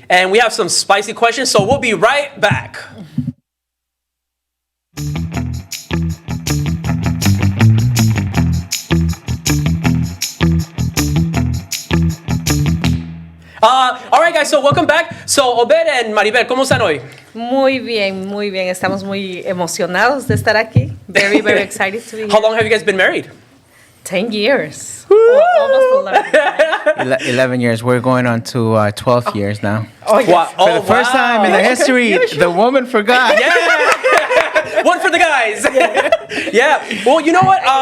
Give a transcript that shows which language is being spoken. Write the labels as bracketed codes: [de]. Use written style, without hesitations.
[en] And we have some spicy questions, so we'll be right back. All right, guys, so welcome back. [es] So, Obed and Maribel, ¿cómo están hoy? Muy bien. Estamos muy emocionados de estar aquí. [en] Very excited to be here. How long have you guys been married? 10 years. Almost 11. 11 years. We're going on to 12 years now. Oh, yes. Wow. For the first time in the history, the woman forgot. Yeah. One for the guys. Yeah. Well, you know what?